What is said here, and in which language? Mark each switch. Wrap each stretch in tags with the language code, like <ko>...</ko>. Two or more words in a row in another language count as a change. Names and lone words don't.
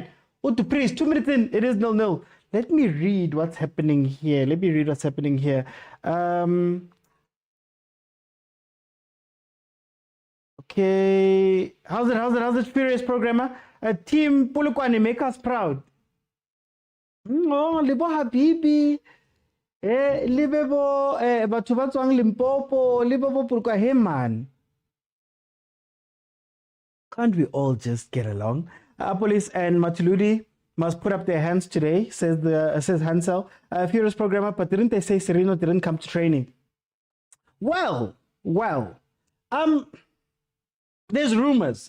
<en>Oh, Dupreez, 2 minutes in, it is 0-0. Let me read what's happening here. Okay. How's it, Furious Programmer? Team POLOKWANE, make us proud. Oh, Libo Habibi.</en> <nso>Libebo, batho ba tswang Limpopo, Libebo POLOKWANE,</nso> <en>man. Can't we all just get along? Apolis and Matuludi must put up their hands today, says Hansel. Furious Programmer, but didn't they say Sereno didn't come to training? Well. There's rumors.</en>